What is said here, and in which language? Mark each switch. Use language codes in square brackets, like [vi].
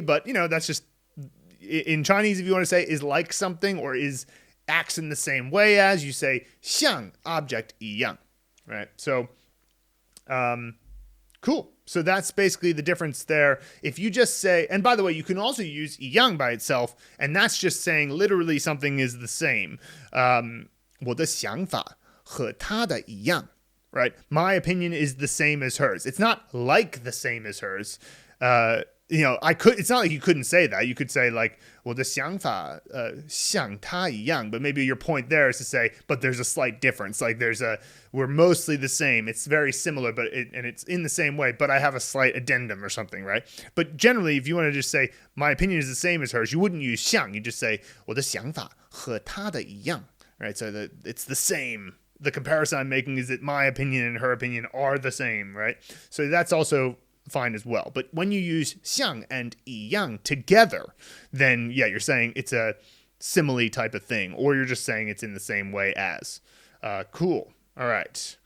[en] But, that's just in Chinese, if you want to say is like something or acts in the same way as, you say 像 object 一样. Right. So, cool. So that's basically the difference there. If you just say, and by the way, you can also use 一样 by itself, and that's just saying literally something is the same. [zh] 我的想法和他的一样, [en] right? My opinion is the same as hers. It's not like the same as hers. It's not like you couldn't say that. You could say like, [zh] 我的想法像他一样, [en] but maybe your point there is to say, but there's a slight difference. Like we're mostly the same. It's very similar, but it's in the same way, but I have a slight addendum or something, right? But generally, if you want to just say, my opinion is the same as hers, you wouldn't use 像. You just say, [zh] 我的想法和他的一样, [en] right? So it's the same. The comparison I'm making is that my opinion and her opinion are the same, right? So that's also fine as well. But when you use 像 and 一样 together, then yeah, you're saying it's a simile type of thing, or you're just saying it's in the same way as. Cool. All right.